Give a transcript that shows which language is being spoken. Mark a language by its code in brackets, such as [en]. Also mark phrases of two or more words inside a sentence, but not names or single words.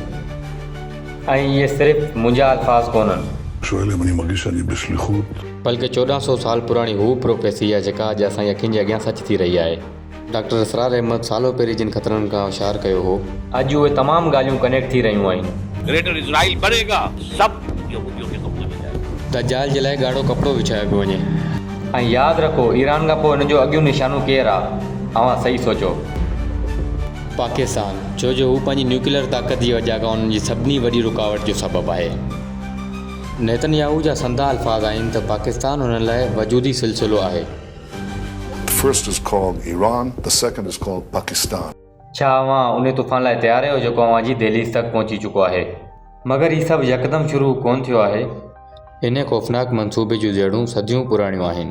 [sd] ऐं इहे सिर्फ़ु मुंहिंजा अल्फाज़ कोन्हनि, बल्कि 1400 साल पुराणी हू प्रोफेसी आहे जेका अॼु असांजी अखियुनि जे अॻियां सच थी रही आहे। डॉक्टर इसरार अहमद सालो पहिरीं जिन ख़तरनि खां होशियार कयो हो, अॼु उहे तमामु ॻाल्हियूं कनेक्ट थी रहियूं आहिनि। [hi] ग्रेटर इजराइल बनेगा, सब यहूदियों के कब्जे में जाएगा। [sd] दज्जाल जे लाइ ॻाढ़ो कपिड़ो विछायो पियो वञे। ऐं यादि रखो, ईरान खां पोइ हिन जो अॻियूं निशानो केरु आहे? अवां सही सोचो, पाकिस्तान, छो जो हू पंहिंजी न्यूक्लियर ताक़त जी वजह खां उन्हनि जी सभिनी वॾी रुकावट जो सबबु आहे। नेतन्याहू जा संदा अल्फाज़ आहिनि त पाकिस्तान हुन लाइ वजूदी सिलसिलो आहे। [en] The first is called Iran, the second is called Pakistan. [sd] छा अवां उन तूफ़ान लाइ तयारु आहियो जेको अवां जी दहलीज़ तक पहुची चुको आहे? मगर हीउ सभु यकदमि शुरू कोन थियो आहे। इन ख़ौफ़नाक मंसूबे जूं जड़ूं सदियूं पुराणियूं आहिनि।